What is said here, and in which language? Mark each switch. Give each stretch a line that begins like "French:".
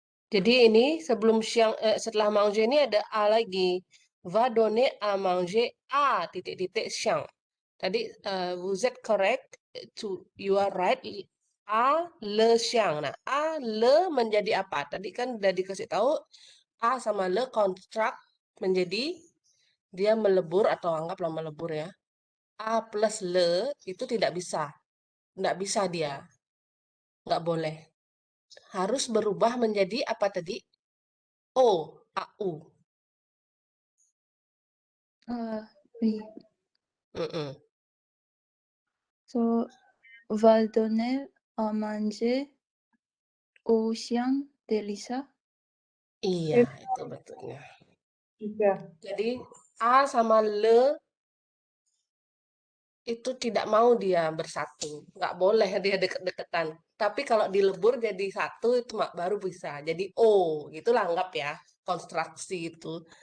Indonesian: Jadi ini sebelum siang, setelah manger ini ada a lagi.
French: Va donner à manger à
Indonesian: titik-titik siang. Tadi
French: vous êtes correct,
English: you are right.
Indonesian: A le siang. Nah, a le menjadi apa? Tadi kan udah dikasih tahu a sama le kontrak menjadi dia melebur atau anggaplah melebur ya. A plus le itu tidak bisa. Nggak bisa dia. Nggak boleh. Harus berubah menjadi apa tadi? O, AU.
French: Oui. Mm-mm. So, va donner à manger au chien de Lisa.
Indonesian: Iya, itu betulnya.
French: Super.
Indonesian: Jadi A sama le itu tidak mau dia bersatu. Nggak boleh dia deket-deketan. Tapi kalau dilebur jadi satu itu baru bisa. Jadi O, gitulah anggap ya. Konstruksi itu.